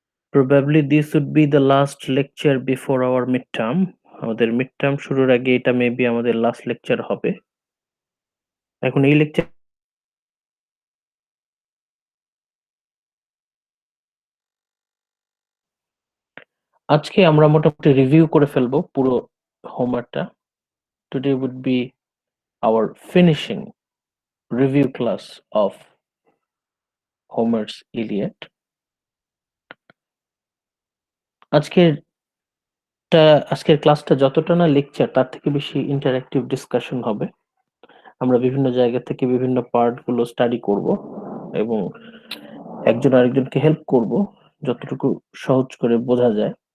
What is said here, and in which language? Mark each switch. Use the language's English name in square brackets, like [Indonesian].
[English] Probably this would be the last lecture before our midterm. [Bangla] আমাদের midterm শুরুর আগে এটা মেবি আমাদের লাস্ট লেকচার হবে। এখন এই লেকচার আজকে আমরা মোটামুটি রিভিউ করে ফেলবো পুরো হোমওয়ার্কটা। [English] Today would be our finishing review class of Homer's Iliad. [Bangla] আজকের ক্লাসটা যতটা না লেকচার তার থেকে বেশি ইন্টারঅ্যাক্টিভ ডিসকাশন হবে। আমরা বিভিন্ন জায়গা থেকে বিভিন্ন পার্ট গুলো স্টাডি করব এবং একজন আরেকজনকে হেল্প করব যতটুকু সহজ করে বোঝা যায়।